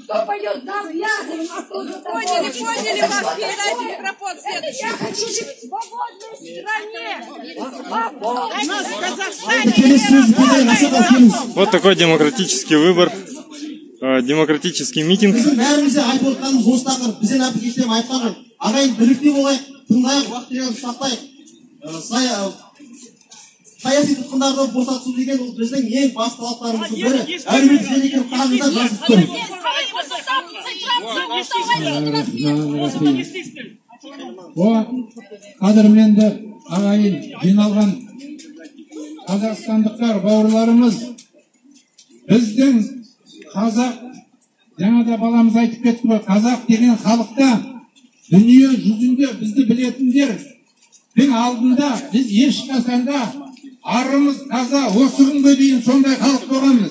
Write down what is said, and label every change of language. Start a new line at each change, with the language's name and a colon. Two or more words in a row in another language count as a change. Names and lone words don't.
Russian: Кто пойдет за облязовым, а кто за тобой. Поняли вас, передайте микрофон следующий. Я хочу жить в свободной стране. Свободной. У нас в Казахстане. Вот такой демократический выбор, демократический митинг.
Kazakh: Саяси тұтқындарды босату деген ол біздің ең басты талаптарымыздың бірі. Әлеуметтік желіге қағазда жазып тұрмыз. Қадірменді ағайын, жиналған қазақстандықтар, бауырларымыз, біздің қазақ, жаңа да баламыз айтып кетті ғой, қазақ деген халықта дүние жүзінде бізді білетіндер алдында біз ешқашанда арымыз таза, осы күнге дейін сондай халық болғанбыз.